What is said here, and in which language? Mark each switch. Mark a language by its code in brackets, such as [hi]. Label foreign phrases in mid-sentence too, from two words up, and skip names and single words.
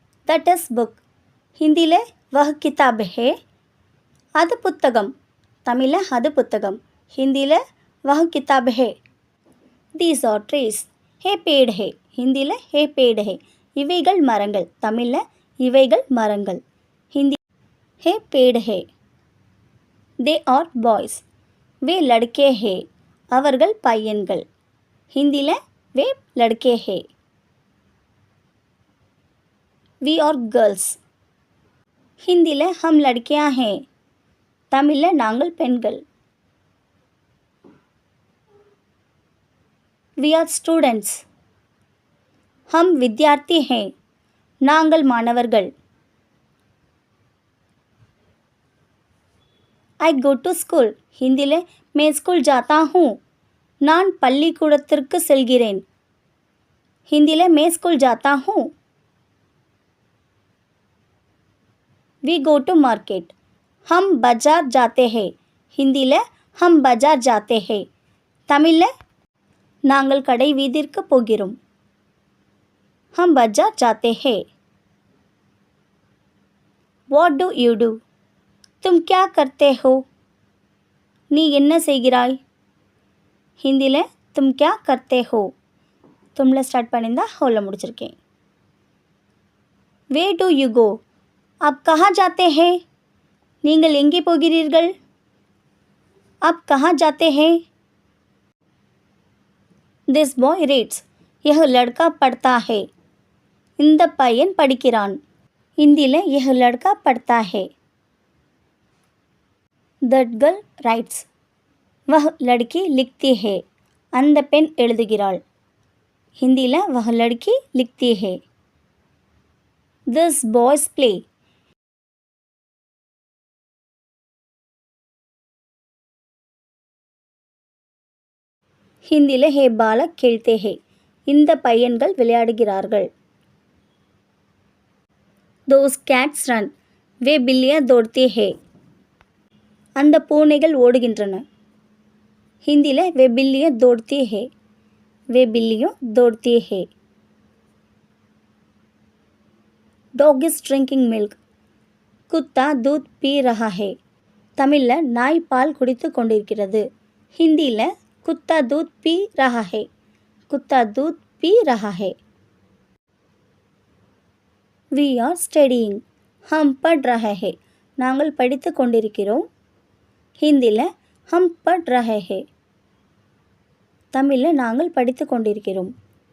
[en] that is book. [hi] हिंदी ले वह किताब है. [ta] அது புத்தகம். தமிழ் அது புத்தகம். [hi] हिंदी ले वह किताब है. [en] These are trees. [hi] हे पेड़ है. हिंदी ले हे पेड़ है. [ta] இவைகள் மரங்கள். தமிழ்ல இவைகள் மரங்கள். [hi] हिंदी हे पेड़ है. [en] They are boys. [hi] वे लड़के हैं. [ta] அவர்கள் பையன்கள். [hi] हिंदीல वे लड़के हैं. [en] We are girls. [hi] हिंदीல हम लड़कियां हैं. [ta] தமிழ்ல நாங்கள் பெண்கள். [en] We are students. [hi] हम विद्यार्थी हैं. [ta] நாங்கள் மாணவர்கள். [en] I go to school. [hi] हिंदीல मैं स्कूल जाता हूँ. [ta] நான் பள்ளிக்கூடத்திற்கு செல்கிறேன். [hi] हिंदीல मैं स्कूल जाता हूँ. [en] We go to market. [hi] हम बाजार जाते हैं. हिंदीல हम बाजार जाते हैं. [ta] தமிழ்ல நாங்கள் கடை வீதிற்கு போகிறோம். [hi] हम बाजार जाते हैं. [en] What do you do? [hi] तुम क्या करते हो? [ta] நீ என்ன செய்கிறாய்? [hi] हिंदीல तुम क्या करते हो? [ta] तुमல ஸ்டார்ட் பண்ணியிருந்தா ஹோல முடிச்சிருக்கேன். [en] Where do you go? [hi] आप कहाँ जाते हैं? [ta] நீங்கள் எங்கே போகிறீர்கள்? [hi] आप कहाँ जाते हैं? [en] This boy reads. [hi] यह लड़का पढ़ता है. [ta] இந்த பையன் படிக்கிறான். [hi] हिंदीல यह लड़का पढ़ता है. [en] That girl writes. [hi] वह लड़की लिखती है. [ta] அந்த பெண் எழுதுகிறாள். [hi] हिंदीல वह लड़की लिखती है. [en] This boys play. [hi] हिंदीல हे बालक खेलते हैं. [ta] இந்த பையன்கள் விளையாடுகிறார்கள். [en] Those cats run. [hi] वे बिल्लियाँ दौड़ती है. [ta] அந்த பூனைகள் ஓடுகின்றன. [hi] हिंदीல वे बिल्लियाँ दौड़ती है. वे बिल्लियाँ दौड़ती है. [en] Dog is drinking milk. [hi] कुत्ता दूध पी रहा है. [ta] தமிழ்ல நாய் பால் குடித்து கொண்டிருக்கிறது. [hi] हिंदीல कुत्ता दूध पी रहा है. कुत्ता दूध पी रहा है. [en] We are studying. [hi] हम पढ़ रहे हैं. [ta] நாங்கள் படித்து கொண்டிருக்கிறோம். [hi] हिंदीல हम पढ़ रहे हैं. [ta] தமிழ்ல நாங்கள் படித்து கொண்டிருக்கிறோம்.